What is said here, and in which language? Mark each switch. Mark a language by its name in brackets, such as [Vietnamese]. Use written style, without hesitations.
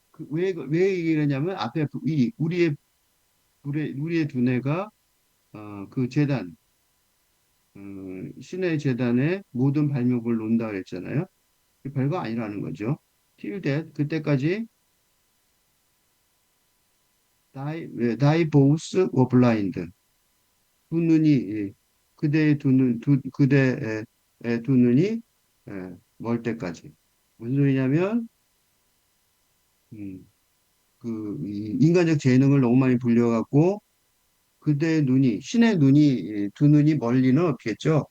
[Korean] 왜 얘기를 했냐면 앞에 우리의 두뇌가 그 재단, 신의 재단에 모든 발명을 놓는다 그랬잖아요. 별거 아니라는 거죠. [English] Till that, [Korean] 그때까지 [English] thy both were blind. [Korean] 두 눈이, 그대의 그대의 두 눈이 멀 때까지. 무슨 소리냐면, 음, 이 인간적 재능을 너무 많이 불려갖고, 그대의 눈이, 신의 눈이, 두 눈이 멀리는 없겠죠.